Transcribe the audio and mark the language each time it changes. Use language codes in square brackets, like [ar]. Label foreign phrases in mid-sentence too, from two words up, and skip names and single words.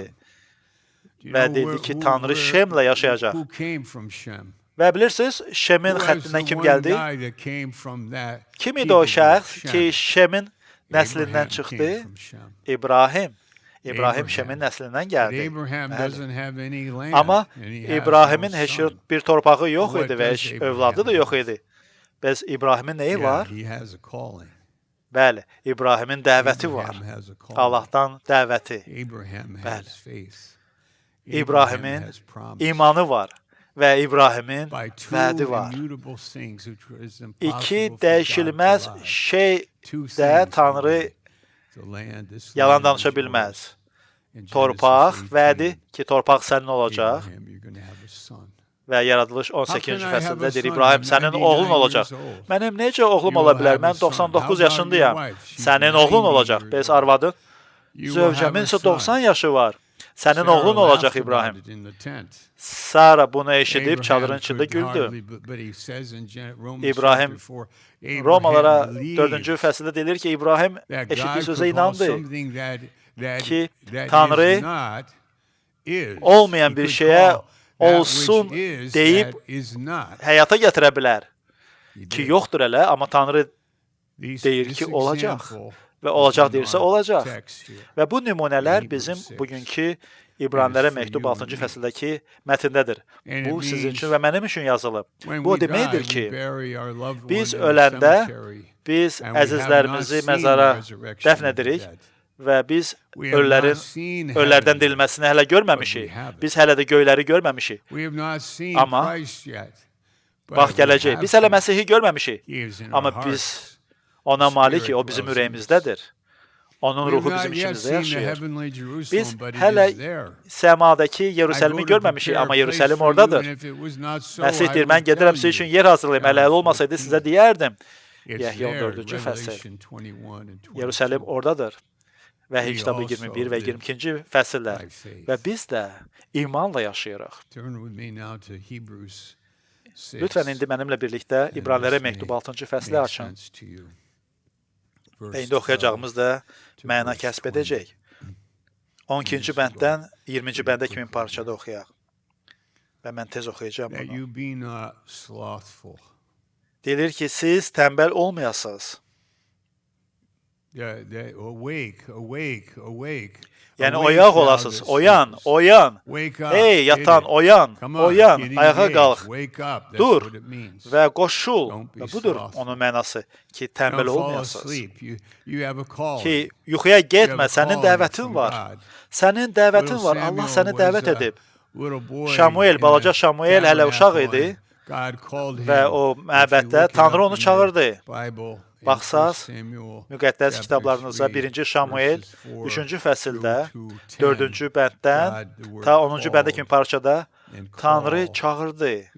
[az] Və dedi ki, Tanrı Şemlə yaşayacaq. Və bilirsiniz, Şemin xəttindən kim gəldi? Kim idi o şəxs ki, Şemin nəslindən çıxdı? İbrahim. İbrahim Şemin nəslindən [en] But [az] gəldi. [en] Abraham [az] Bəli. [en] doesn't have any land. [az] Amma [en] and he has [az] İbrahimin [en] no [az] heç [en] son. [az] bir torpağı yox [en] What [az] idi və [en] does [az] heç [en] Abraham [az] övladı da yox [en] have? [az] idi. Bəs İbrahimin nəyi [en] Yeah, [az] var? [en] he has a calling. [az] Bəli, İbrahimin dəvəti var. [en] Abraham has a calling. [az] Allahdan dəvəti. [en] Abraham [az] Bəli. [en] has faith. [az] İbrahimin [en] has promise. [az] imanı var və İbrahimin [en] By two [az] vədi var. [en] immutable things which is impossible [az] İki [en] for God [az] dəyişilməz [en] to lie. [az] şey [en] Two [az] də [en] things [az] Tanrı [en] only. The land, this [az] yalan [en] land [az] danışa [en] is yours. [az] bilməz. [en] In Genesis [az] Torpaq [en] 18, [az] vədi ki, torpaq sənin olacaq [en] Abraham, you're going to have a son. [az] və Yaradılış [en] How [az] 18-ci [en] can I have [az] fəsildə [en] a [az] deyir, [en] son? [az] İbrahim, [en] I'm [az] sənin [en] 99 [az] oğlun olacaq. [en] years old. [az] Mənim necə oğlum [en] You [az] ola [en] will [az] bilər? [en] have a [az] Mən [en] son. [az] 99 [en] How about [az] yaşındayım. [en] your wife? She's [az] Sənin oğlun [en] 90 [az] olacaq. [en] years [az] Bəs [en] old. [az] arvadın? [en] You will have [az] Zövcəmin [en] a [az] isə [en] son. [az] 90 yaşı var. Sənin [en] Sarah [az] oğlun olacaq [en] laughed [az] İbrahim. [en] about it in the tent. [az] Sara bunu eşidib [en] Abraham [az] çadırın içində [en] could [az] güldü. [en] hardly, but he says in Romans [az] İbrahim, [en] chapter 4, Abraham [az] Romalara [en] believed [az] 4-cü fəsildə deyilir ki, İbrahim [en] that [az] eşitdiyi [en] God [az] sözə [en] could call [az] inandı [en] something [az] ki, [en] that [az] Tanrı [en] is not, is. [az] olmayan [en] He [az] bir [en] could [az] şeyə [en] call that [az] olsun [en] which is [az] deyib [en] that is not. [az] həyata gətirə bilər. [en] He [az] Ki [en] did. [az] yoxdur elə, amma Tanrı [en] These- [az] deyir [en] this [az] ki, olacaq. [en] example [az] və olacaq [en] is in [az] deyirsə [en] our [az] olacaq. [en] text here. [az] Və bu nümunələr [en] Hebrews [az] bizim [en] 6. [az] bugünkü İbranilərə [en] for [az] məktub [en] you [az] 6-cı [en] and me. [az] fəsildəki mətndədir. [en] And [az] Bu [en] it [az] sizin [en] means [az] üçün və mənim üçün yazılıb. [en] When [az] Bu o [en] we die, [az] deməkdir [en] we [az] ki, [en] bury our loved one [az] biz [en] in the [az] öləndə [en] cemetery, [az] biz [en] and we have [az] əzizlərimizi [en] not seen [az] məzara [en] the resurrection [az] dəfn [en] of the [az] edirik [en] dead. [az] və biz [en] We have not [az] ölülərin [en] seen [az] ölülərdən [en] heaven. [az] dirilməsini hələ görməmişik. [en] But we have it. [az] Biz hələ də göyləri görməmişik. [en] We have not seen [az] Amma [en] Christ yet. But [az] bax [en] we [az] gələcək. [en] have [az] Biz hələ [en] him. [az] Məsihi görməmişik. [en] He is in our [az] Amma [en] hearts. [az] biz ona malik, o bizim [en] dwells in [az] ürəyimizdədir. Onun [en] We have [az] ruhu [en] not [az] bizim [en] yet [az] içimizdə [en] seen the [az] yaşayır. [en] heavenly Jerusalem, [az] Biz [en] but it [az] hələ [en] is there. [az] səmadakı [en] I [az] Yerusəlimi [en] go to [az] görməmişik, [en] prepare [az] amma [en] a place [az] Yerusəlim [en] for you, [az] oradadır. [en] and if it was not so, [az] Məsih [en] I [az] deyir, [en] would [az] mən gedirəm [en] tell [az] sizin üçün [en] you. [az] yer hazırlayım. Hələ elə [en] John [az] olmasaydı [en] 14. [az] sizə deyərdim. [en] It's [az] Yəhya [en] there, [az] 14-cü fəsil. [en] Revelation 21 and 22. [az] Yerusəlim oradadır. Vəhiy [en] We [az] kitabı [en] also [az] 21 və [en] live [az] 22-ci fəsillər. [en] by faith. [az] Və biz də imanla yaşayırıq. [en] Turn with me now to Hebrews 6. [az] Lütfən indi mənimlə birlikdə [en] And [az] İbranilərə [en] this may [az] məktub 6-cı fəsli [en] make [az] açın. [en] sense to you. [az] Və [en] Verse [az] indi oxuyacağımız da [en] 12 to [az] məna [en] verse [az] kəsb [en] 20. [az] edəcək. 12-ci bənddən 20-ci bəndə kimi parçada oxuyaq. Və mən tez oxuyacağım [en] That [az] bunu. [en] you be not slothful. [az] Deyilir ki, siz tənbəl olmayasınız. [en] Awake, awake, awake. [az] Yəni [en] Awake [az] oyaq [en] thou [az] olasınız. [en] that [az] Oyan, [en] sleepest. [az] oyan. [en] Wake up, [az] Ey yatan, [en] get it. [az] oyan, [en] Come on, [az] oyan, [en] get [az] ayağa [en] engaged. [az] qalx. [en] Wake up, that's [az] Dur [en] what it means. [az] və qoşul. [en] Don't be [az] Və budur [en] slothful. [az] onun mənası ki, tənbəl [en] Don't fall [az] olmayasınız. [en] asleep. You have a call. [az] Ki yuxuya getmə, sənin dəvətin var. Sənin dəvətin var. Allah səni dəvət edib. Şamuel, balaca Şamuel hələ uşaq idi və o məbəddə Tanrı onu çağırdı. Baxsaz, müqəddəs kitablarınıza 1-ci Şamuel 3-cü fəsildə 4-cü bənddən ta 10-cu bəndə kimi parçada Tanrı çağırdı.